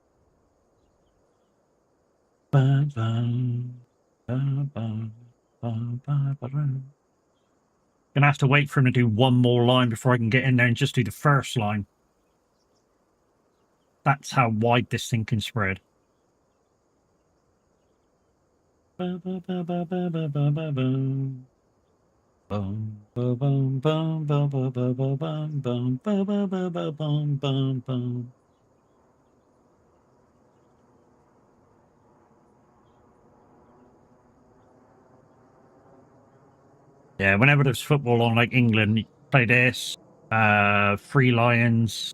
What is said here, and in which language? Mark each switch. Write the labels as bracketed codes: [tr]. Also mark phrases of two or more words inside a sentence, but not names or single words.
[en] Ba, ba, ba, ba, ba, ba, ba, ba. Gonna have to wait for him to do one more line before I can get in there and just do the first line. That's how wide this thing can spread. Ba, ba, ba, ba, ba, ba, ba, ba, ba. Bum, ba, bum, bum, ba, ba, ba, ba, bum, bum, ba, ba, ba, ba, bum, bum, bum. Yeah, whenever there's football on, like England, you play this. Three Lions.